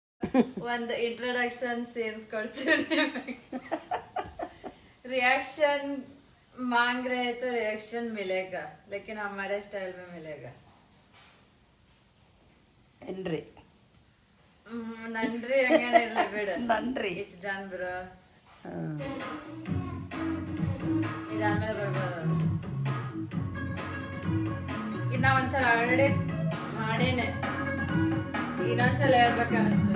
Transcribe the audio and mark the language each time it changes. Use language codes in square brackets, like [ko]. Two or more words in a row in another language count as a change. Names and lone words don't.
[kn] ಒಂದು [en] introduction scenes [kn] ಕೊಡ್ತೀನಿ. [hi] रिएक्शन मांग रहे तो रिएक्शन मिलेगा, लेकिन हमारे स्टाइल में मिलेगा. [kn] ಎನ್ರಿ ನನ್ರಿ ಹಂಗೇನಿಲ್ಲ ಬಿಡು. ನನ್ರಿ [en] It's done bro. [kn] ಇದಾದ್ಮೇಲೆ ಬರ್ಬೋದು. ಇನ್ನ ಒಂದ್ಸಲ ಆಲ್ರೆಡಿ ಮಾಡೇನೆ, ಇನ್ನೊಂದ್ಸಲ ಹೇಳ್ಬೇಕು ಅನಿಸ್ತು.